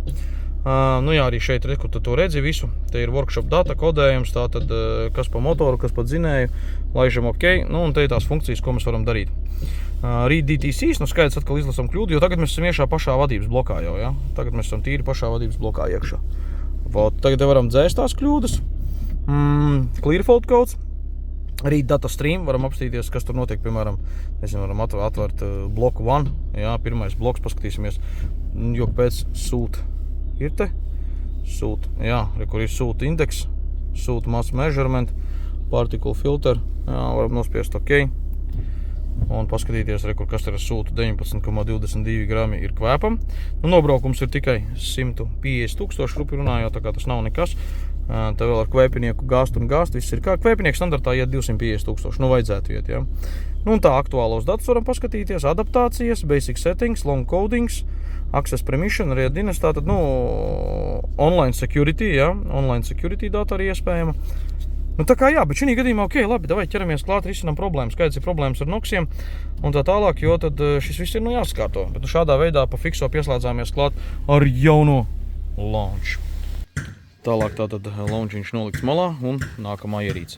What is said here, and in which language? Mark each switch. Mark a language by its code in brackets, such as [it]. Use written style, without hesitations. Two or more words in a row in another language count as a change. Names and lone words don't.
[lv] Arī šeit, kur tu to redzi visu. Te ir [en] workshop data [lv] kodējums, tātad kas pa motoru, kas pa dzinēju, laižam un te ir tās funkcijas, ko mēs varam darīt. [en] Read DTCs, [lv] skaidrs atkal izlasam kļūdu, jo tagad mēs esam iekšā pašā vadības blokā jau, jā. Tagad mēs esam tīri pašā vadības blokā iekšā. Tagad te varam dzēst tās kļūdas. [en] Clear fault codes. Read data stream, [lv] varam apstīties, kas tur notiek, piemēram, varam atvērt bloku 1, jā, pirmais bloks, paskatīsimies, jo pēc sūta ir te, sūta, jā, kur ir sūta indeks, sūta [en] mass measurement, particle filter, [lv] jā, varam nospiest un paskatīties, kas ir sūta 19,22 grami ir kvēpam. Nobraukums ir tikai 150,000 rupi runājot, tā kā tas nav nekas. Te vēl ar kvēpinieku gāst, viss ir kā. Kvēpinieku standartā iet 250,000, vajadzētu iet, jā. Tā aktuālos datus varam paskatīties, adaptācijas, [en] basic settings, long codings, access permission, readiness, tātad, online security, jā, online security data [lv] arī iespējama. Tā kā jā, bet šī gadījumā, labi, davai ķeramies klāt, risinām problēmas, skaidrs ir problēmas ar noksiem un tā tālāk, jo tad šis viss ir, jāskārto. Bet šādā veidā pa fikso pieslēdzāmies klāt ar jauno launch. Tālāk tātad launchiņš nolikts malā un nākamā ierīce.